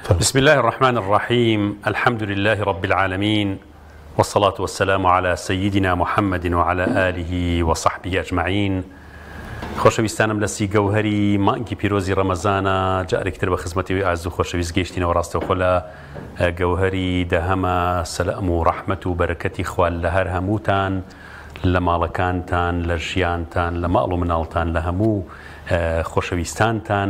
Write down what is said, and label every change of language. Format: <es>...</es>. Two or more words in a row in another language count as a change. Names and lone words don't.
<ar>بسم الله الرحمن الرحيم. الحمد لله رب العالمين، والصلاة والسلام على سيدنا محمد وعلى آله وصحبه أجمعين.</ar> <ckb>خۆشەویستانم لە سی گەوهەری مانگی پیرۆزی ڕەمەزانە جارێکتر بە خزمەتی ئاز و خۆشەویست گەیشتینەوە. ڕاستەوخۆ لە گەوهەری دەهەمە سەلام و ڕەحمەت و بەرەکەتی خوال لە هەر هەمووتان، لە ماڵەکانتان، لە ژیانتان، لە ماڵ و مناڵتان، لە هەموو خۆشەویستانتان.</ckb>